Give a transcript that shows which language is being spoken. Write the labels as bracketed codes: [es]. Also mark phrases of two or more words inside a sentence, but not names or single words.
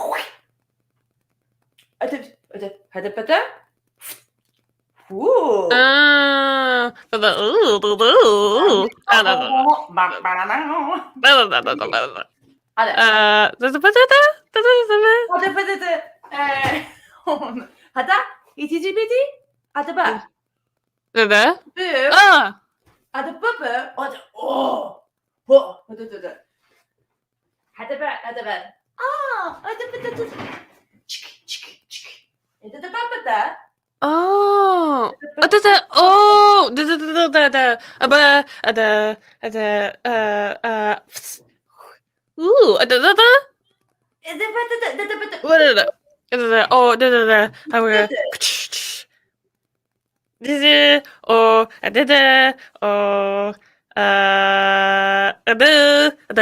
[tr] Ooh. Da-da. Ooh, da-da. Ah, da-da. Da-da-da-da-da-da. Da-da. Ba-da-da? Da-da-da-da. Hada, itici biti, hadi bak. Da-da? Büyük, Ah! hadi baba, hadi oh, ho, hadi. Hadi bak. Hadi. Hadi baba. Oh! Da-da. Oh! Da-da-da-da-da. Ba. Da. Da. Ooh! Da-da-da. Da-da-da. Da-da-da. Oh! Da-da-da. [en] I will. Da-da. Oh! Da-da. Oh! Da. Da.